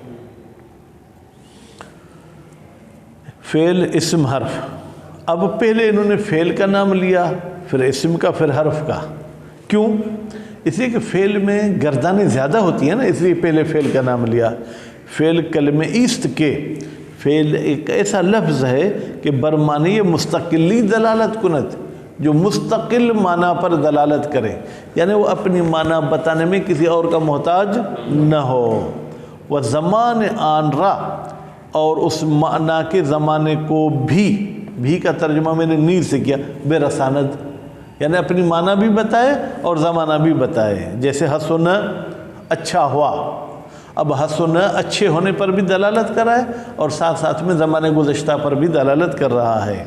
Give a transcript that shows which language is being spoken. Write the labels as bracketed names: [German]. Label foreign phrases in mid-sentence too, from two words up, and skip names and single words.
[Urdu] فعل اسم حرف، اب پہلے انہوں نے فعل کا نام لیا، پھر اسم کا، پھر حرف کا، کیوں؟ اس لیے کہ فعل میں گردانیں زیادہ ہوتی ہیں نا، اس لیے پہلے فعل کا نام لیا۔ [Persian] فعل کلمہ ایست کے، [Urdu] فعل ایک ایسا لفظ ہے کہ [Persian] برمانی مستقلی دلالت کنت، [Urdu] جو مستقل معنی پر دلالت کرے، یعنی وہ اپنی معنی بتانے میں کسی اور کا محتاج نہ ہو۔ [Persian] وہ زمان آن را، [Urdu] اور اس معنی کے زمانے کو بھی کا ترجمہ میں نے نیل سے کیا، [Persian] بے رساند، [Urdu] یعنی اپنی معنی بھی بتائے اور زمانہ بھی بتائے۔ جیسے حسن اچھا ہوا، اب حسن اچھے ہونے پر بھی دلالت کر رہا ہے اور ساتھ ساتھ میں زمانے گزشتہ پر بھی دلالت کر رہا ہے۔